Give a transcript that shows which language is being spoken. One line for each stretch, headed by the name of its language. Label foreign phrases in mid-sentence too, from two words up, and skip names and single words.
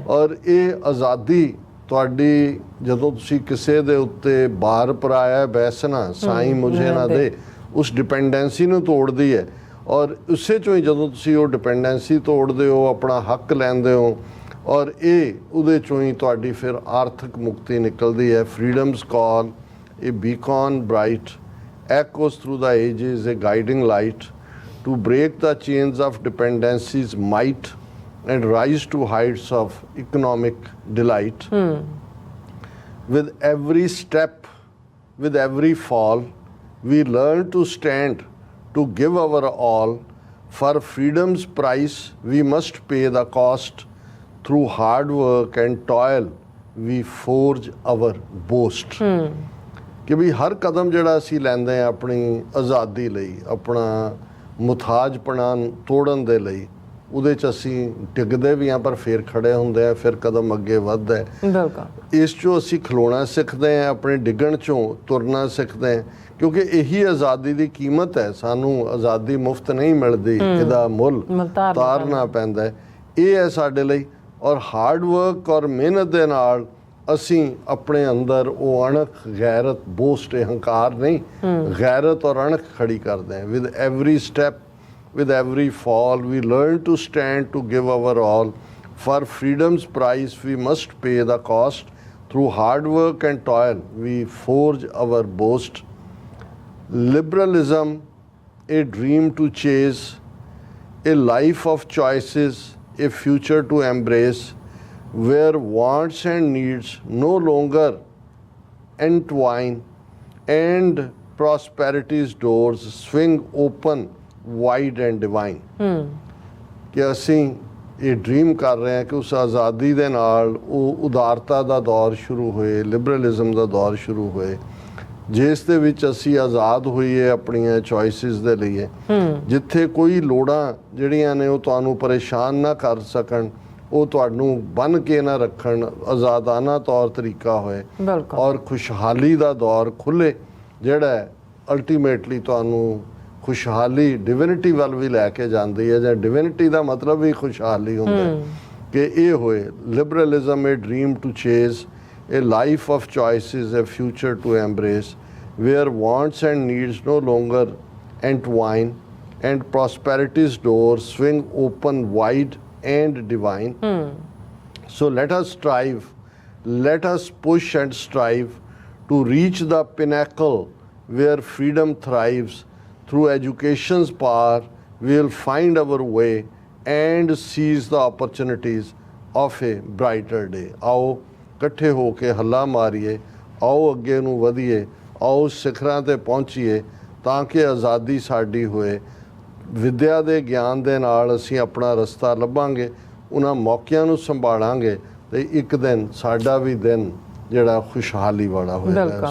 Punjabi: ਔਰ ਇਹ ਆਜ਼ਾਦੀ ਤੁਹਾਡੀ, ਜਦੋਂ ਤੁਸੀਂ ਕਿਸੇ ਦੇ ਉੱਤੇ ਬਾਰ ਪਰਾਇਆ ਬੈਸਣਾ ਸਾਈਂ ਮੁਝੇ ਨਾ ਦੇ, ਉਸ ਡਿਪੈਂਡੈਂਸੀ ਨੂੰ ਤੋੜਦੀ ਹੈ। ਔਰ ਉਸੇ 'ਚੋਂ ਹੀ ਜਦੋਂ ਤੁਸੀਂ ਉਹ ਡਿਪੈਂਡੈਂਸੀ ਤੋੜਦੇ ਹੋ, ਆਪਣਾ ਹੱਕ ਲੈਂਦੇ ਹੋ, ਔਰ ਇਹ ਉਹਦੇ 'ਚੋਂ ਹੀ ਤੁਹਾਡੀ ਫਿਰ ਆਰਥਿਕ ਮੁਕਤੀ ਨਿਕਲਦੀ ਹੈ।
English: freedom's call a beacon bright echoes through the ages, a guiding light to break the chains of dependency's might and rise to heights of economic delight. With every step, with every fall, we learn to stand, to give our all. For freedom's price we must pay the cost. Through hard work and toil we forge our boast.
Punjabi: ਕਿ ਵੀ ਹਰ ਕਦਮ ਜਿਹੜਾ ਅਸੀਂ ਲੈਂਦੇ ਹਾਂ ਆਪਣੀ ਆਜ਼ਾਦੀ ਲਈ, ਆਪਣਾ ਮੁਥਾਜਪਣਾ ਤੋੜਨ ਦੇ ਲਈ, ਉਹਦੇ 'ਚ ਅਸੀਂ ਡਿੱਗਦੇ ਵੀ ਹਾਂ ਪਰ ਫਿਰ ਖੜੇ ਹੁੰਦੇ ਹਾਂ, ਫਿਰ ਕਦਮ ਅੱਗੇ ਵੱਧਦਾ ਹੈ। ਇਸ 'ਚੋਂ ਅਸੀਂ ਖਲੋਣਾ ਸਿੱਖਦੇ ਹਾਂ, ਆਪਣੇ ਡਿੱਗਣ 'ਚੋਂ ਤੁਰਨਾ ਸਿੱਖਦੇ ਹਾਂ, ਕਿਉਂਕਿ ਇਹੀ ਆਜ਼ਾਦੀ ਦੀ ਕੀਮਤ ਹੈ। ਸਾਨੂੰ ਆਜ਼ਾਦੀ ਮੁਫਤ ਨਹੀਂ ਮਿਲਦੀ, ਇਹਦਾ ਮੁੱਲ ਤਾਰਨਾ ਪੈਂਦਾ ਹੈ। ਇਹ ਹੈ ਸਾਡੇ ਲਈ। ਔਰ
English: hard work
Punjabi: ਔਰ ਮਿਹਨਤ ਦੇ ਨਾਲ ਅਸੀਂ ਆਪਣੇ ਅੰਦਰ ਉਹ ਅਣਖ, ਗੈਰਤ, ਬੋਸਟ, ਹੰਕਾਰ ਨਹੀਂ, ਗੈਰਤ ਔਰ ਅਣਖ ਖੜੀ ਕਰਦੇ ਹਾਂ।
English: with every step, with every fall we learn to stand, to give our all. For freedom's price we must pay the cost. Through hard work and toil we forge our boast. Liberalism, a dream to chase, a life of choices, a future to embrace, where wants and needs no longer entwine, and prosperity's doors swing open wide and divine.
Punjabi: ਕਿ ਅਸੀਂ ਇਹ ਡ੍ਰੀਮ ਕਰ ਰਹੇ ਹਾਂ ਕਿ ਉਸ ਆਜ਼ਾਦੀ ਦੇ ਨਾਲ ਉਹ ਉਦਾਰਤਾ ਦਾ ਦੌਰ ਸ਼ੁਰੂ ਹੋਏ, ਲਿਬਰਲਿਜ਼ਮ ਦਾ ਦੌਰ ਸ਼ੁਰੂ ਹੋਏ, ਜਿਸ ਦੇ ਵਿੱਚ ਅਸੀਂ ਆਜ਼ਾਦ ਹੋਈਏ ਆਪਣੀਆਂ ਚੋਇਸਿਸ ਦੇ ਲਈ, ਜਿੱਥੇ ਕੋਈ ਲੋੜਾਂ ਜਿਹੜੀਆਂ ਨੇ ਉਹ ਤੁਹਾਨੂੰ ਪਰੇਸ਼ਾਨ ਨਾ ਕਰ ਸਕਣ, ਉਹ ਤੁਹਾਨੂੰ ਬੰਨ੍ਹ ਕੇ ਨਾ ਰੱਖਣ, ਆਜ਼ਾਦਾਨਾ ਤੌਰ ਤਰੀਕਾ ਹੋਏ, ਔਰ ਖੁਸ਼ਹਾਲੀ ਦਾ ਦੌਰ ਖੁੱਲ੍ਹੇ, ਜਿਹੜਾ ਅਲਟੀਮੇਟਲੀ ਤੁਹਾਨੂੰ ਖੁਸ਼ਹਾਲੀ ਡਿਵਿਨਿਟੀ ਵੱਲ ਵੀ ਲੈ ਕੇ ਜਾਂਦੀ ਹੈ, ਜਾਂ ਡਿਵਿਨਿਟੀ ਦਾ ਮਤਲਬ ਵੀ ਖੁਸ਼ਹਾਲੀ ਹੁੰਦਾ। ਕਿ ਇਹ ਹੋਏ
English: liberalism a dream to chase a life of choices, a future to embrace, where wants and needs no longer entwine, and prosperity's doors swing open wide and divine. So let us strive, let us push and strive to reach the pinnacle where freedom thrives. Through education's power, we'll find our way and seize the opportunities of a brighter day.
Punjabi: ਆਓ ਇਕੱਠੇ ਹੋ ਕੇ ਹੱਲਾ ਮਾਰੀਏ, ਆਓ ਅੱਗੇ ਨੂੰ ਵਧੀਏ, ਆਓ ਸਿਖਰਾਂ ਤੇ ਪਹੁੰਚੀਏ ਤਾਂ ਕਿ ਆਜ਼ਾਦੀ ਸਾਡੀ ਹੋਏ। ਵਿੱਦਿਆ ਦੇ ਗਿਆਨ ਦੇ ਨਾਲ ਅਸੀਂ ਆਪਣਾ ਰਸਤਾ ਲੱਭਾਂਗੇ, ਉਹਨਾਂ ਮੌਕਿਆਂ ਨੂੰ ਸੰਭਾਲਾਂਗੇ ਤੇ ਇੱਕ ਦਿਨ ਸਾਡਾ ਵੀ ਦਿਨ ਜਿਹੜਾ ਖੁਸ਼ਹਾਲੀ ਵਾਲਾ ਹੋਏਗਾ।